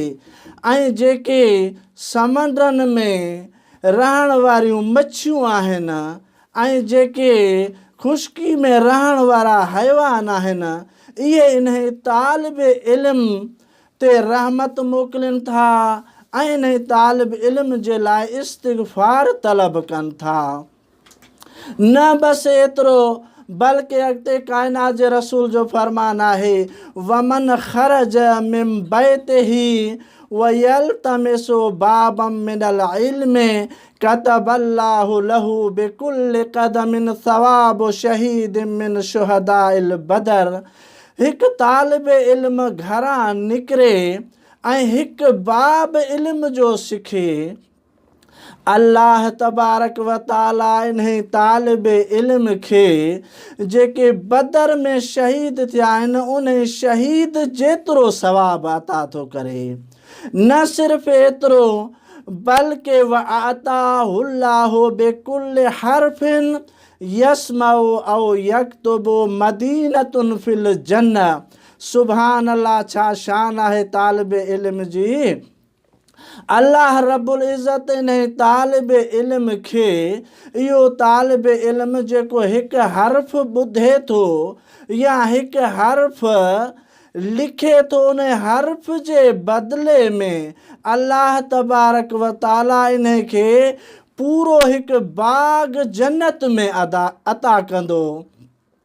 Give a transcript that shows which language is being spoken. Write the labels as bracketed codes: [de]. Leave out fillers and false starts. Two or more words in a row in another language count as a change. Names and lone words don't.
[sd] ऐं जेके समंडनि में रहण वारियूं मच्छियूं आहिनि ऐं जेके ख़ुश्की में रहण वारा हैवान आहिनि, इहे इन्ही तालिब इल्म ते रहमत मोकिलीनि था ऐं इन्ही तालिब इल्म जे लाइ इस्तिग़फ़ार तलब कनि था। न बसि एतिरो, बल्कि अॻिते काइनात जे रसूल जो फ़रमान आहे, [ar] ومن خرج من بيته ويلتمس بابا من العلم كتب الله له بكل قدم ثواب شهيد من شهداء البدر. [sd] हिकु तालिब इल्म घरां निकिरे ऐं हिकु बाब इल्म जो सिखे, [ar] الله تبارك وتعالى [sd] इन्ही तालिब इल्म खे जेके बदर में शहीद थिया आहिनि, उन शहीद जेतिरो सवाबु अता थो करे। न सिर्फ़ु एतिरो, बल्कि [ar] وأعطاه الله بكل حرف يسمع أو يكتب مدينة في الجنة. سبحان الله, [sd] छा शान आहे तालिब इल्म जी। [ar] الله رب العزة [sd] इन्ही तालिब इल्म खे, इहो तालिब इल्म जेको हिकु हर्फ़ ॿुधे थो या हिकु हर्फ़ लिखे थो, उन हर्फ़ जे बदिले में [ar] الله تبارك وتعالى [sd] इन्हे खे पूरो हिकु बाग़ जन्नत में अता कंदो।